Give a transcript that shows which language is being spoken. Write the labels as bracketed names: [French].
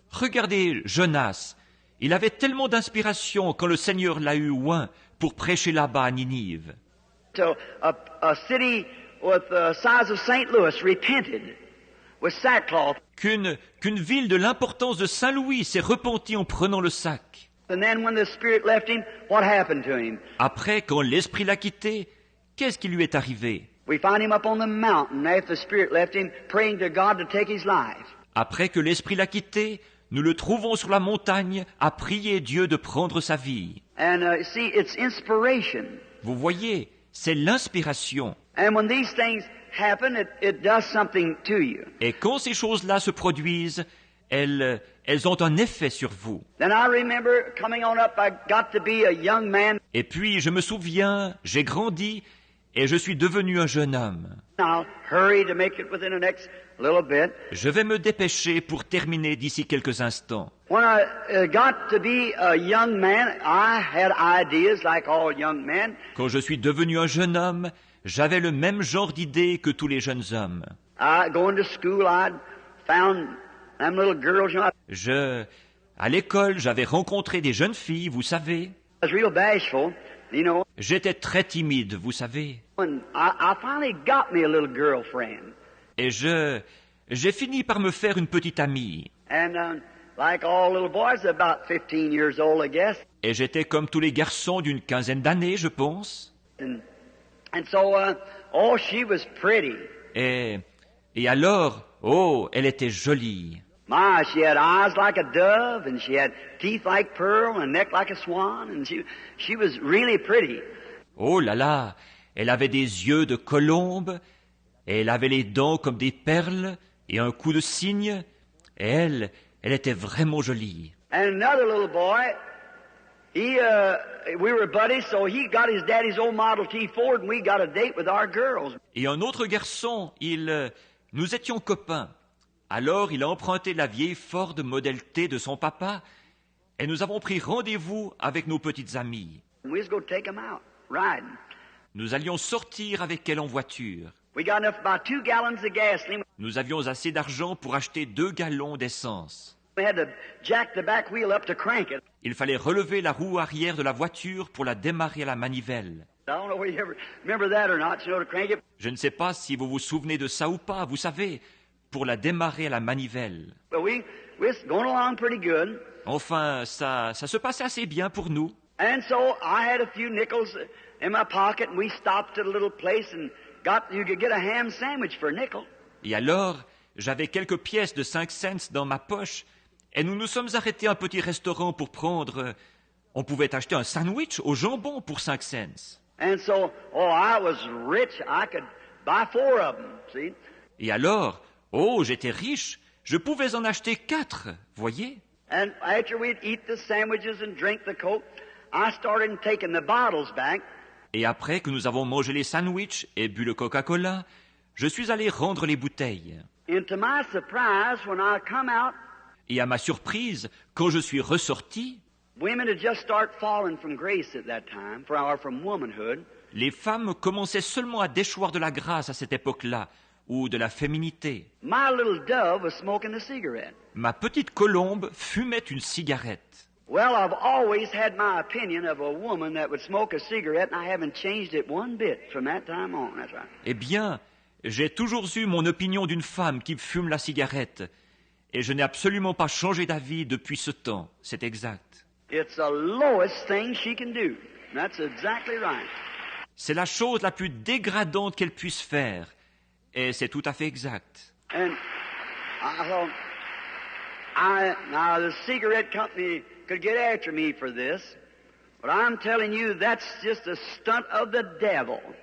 [French] Regardez Jonas. Il avait tellement d'inspiration quand le Seigneur l'a eu oint pour prêcher là-bas à Ninive. [English] So a city with the size of St. Louis repented with sackcloth. [French] Qu'une ville de l'importance de Saint-Louis s'est repentie en prenant le sac. [English] And then when the Spirit left him, what happened to him? [French] Après, quand l'esprit l'a quitté, qu'est-ce qui lui est arrivé? [English] We find him up on the mountain after the Spirit left him, praying to God to take his life. [French] Après que l'esprit l'a quitté, nous le trouvons sur la montagne à prier Dieu de prendre sa vie. [English] And see, it's inspiration. [French] Vous voyez, c'est l'inspiration. [English] And when these things happen, it does something to you. [French] Et quand ces choses-là se produisent, elles ont un effet sur vous. [English] Then I remember coming on up, I got to be a young man. [French] Et puis, je me souviens, j'ai grandi et je suis devenu un jeune homme. [English] I'll hurry to make it within the next little bit. [French] Je vais me dépêcher pour terminer d'ici quelques instants. [English] When I got to be a young man, I had ideas like all young men. [French] Quand je suis devenu un jeune homme, j'avais le même genre d'idées que tous les jeunes hommes. [English] Going to school, I'd found them little girls, you know. [French] À l'école, j'avais rencontré des jeunes filles, vous savez. [English] I was real bashful, you know. [French] J'étais très timide, vous savez. [English] And I finally got me a little girlfriend. [French] Et j'ai fini par me faire une petite amie. [English] And like all little boys, about 15 years old, I guess. [French] Et j'étais comme tous les garçons d'une quinzaine d'années, je pense. [English] And so, oh, she was pretty. [French] Et Et alors, oh, elle était jolie. [English] My, she had eyes like a dove, and she had teeth like pearl, and a neck like a swan, and she was really pretty. [French] Oh là là, elle avait des yeux de colombe, et elle avait les dents comme des perles, et un cou de cygne, et elle était vraiment jolie. [English] And another little boy, we were buddies, so he got his daddy's old Model T Ford, and we got a date with our girls. [French] Et un autre garçon, nous étions copains. Alors il a emprunté la vieille Ford Model T de son papa, et nous avons pris rendez-vous avec nos petites amies. [English] And we was going to take 'em out, riding. [French] Nous allions sortir avec elle en voiture. [English] We got enough, about 2 gallons of gasoline. [French] Nous avions assez d'argent pour acheter 2 gallons d'essence. [English] We had to jack the back wheel up to crank it. [French] Il fallait relever la roue arrière de la voiture pour la démarrer à la manivelle. [English] I don't know whether you ever remember that or not, you know, to crank it. [French] Je ne sais pas si vous vous souvenez de ça ou pas, vous savez, pour la démarrer à la manivelle. [English] But we was going along pretty good. [French] Enfin, ça se passait assez bien pour nous. [English] And so I had a few nickels in my pocket, and we stopped at a little place and you could get a ham sandwich for a nickel. [French] Et alors, j'avais quelques pièces de 5 cents dans ma poche, et nous nous sommes arrêtés à un petit restaurant pour prendre... On pouvait acheter un sandwich au jambon pour 5 cents. [English] And so, I was rich. I could buy 4 of them, see? [French] Et alors, oh, j'étais riche, je pouvais en acheter 4, voyez? [English] And after we'd eat the sandwiches and drink the Coke, I started taking the bottles back. [French] Et après que nous avons mangé les sandwichs et bu le Coca-Cola, je suis allé rendre les bouteilles. [English] And to my surprise, when I come out, [French] Et à ma surprise, quand je suis ressorti, [English] women had just started falling from grace at that time, from womanhood. [French] les femmes commençaient seulement à déchoir de la grâce à cette époque-là, ou de la féminité. [English] My little dove was smoking a cigarette. [French] Ma petite colombe fumait une cigarette. [English] Well, I've always had my opinion of a woman that would smoke a cigarette, and I haven't changed it one bit from that time on. That's right. [French] Eh bien, j'ai toujours eu mon opinion d'une femme qui fume la cigarette, et je n'ai absolument pas changé d'avis depuis ce temps. C'est exact. [English] It's the lowest thing she can do. That's exactly right. [French] C'est la chose la plus dégradante qu'elle puisse faire, et c'est tout à fait exact. [English] And I thought, now the cigarette company could get after me for this, but I'm telling you, that's just a stunt of the devil.